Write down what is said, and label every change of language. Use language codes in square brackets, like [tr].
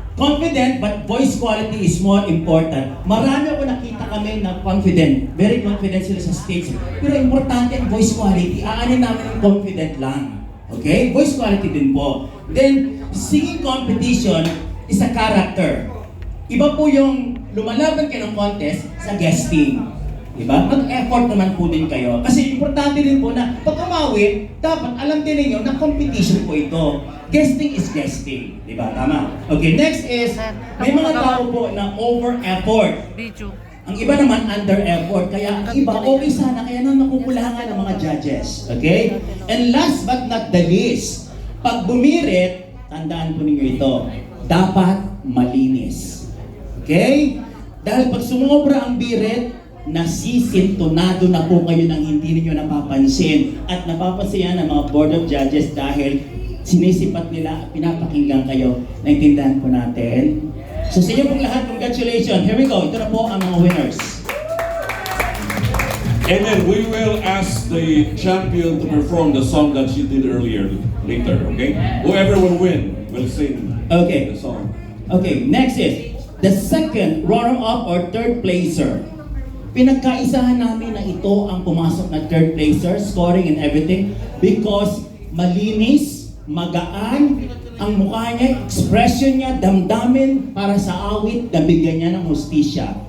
[en] Confident, but voice quality is more important. [tl] Marami ako nakita kami na confident. [en] Very confident [tl] sila sa stage. Pero importante ang voice quality. Aanin namin ang confident lang. Okay? Voice quality din po. [en] Then, singing competition is a character. [tl] Iba po yung lumalaban kayo ng contest sa guesting. Diba? Mag-effort naman po din kayo. Kasi importante din po na pag umawit, dapat alam din ninyo na competition po ito. [en] Guesting is guesting. [tl] Diba? Tama? Okay, next is, may mga tao po na over-effort. Ang iba naman under-effort. Kaya ang iba, okay sana. Kaya nang nakukulangan ng mga judges. Okay? [en] And last but not the least, [tl] pag bumirit, tandaan po ninyo ito, dapat malinis. Okay? Dahil pag sumobra ang birit, nasisintonado na po kayo nang hindi niyo napapansin. At napapansin yan ng mga Board of Judges dahil sinisipat nila at pinapakinggan kayo. Naintindihan po natin. So sa inyo pong lahat, [en] congratulations. Here we go. [tl] Ito na po ang mga winners. [en] And then we will ask the champion to perform the song that she did earlier later, okay? Whoever will win will sing Okay. the song. Okay, next is the second runner-up or third placer. [tl] Pinagkaisahan namin na ito ang pumasok na third placer, [en] scoring and everything, [tl] because malinis, magaan, ang mukha niya, expression niya, damdamin para sa awit na bigyan niya ng hustisya.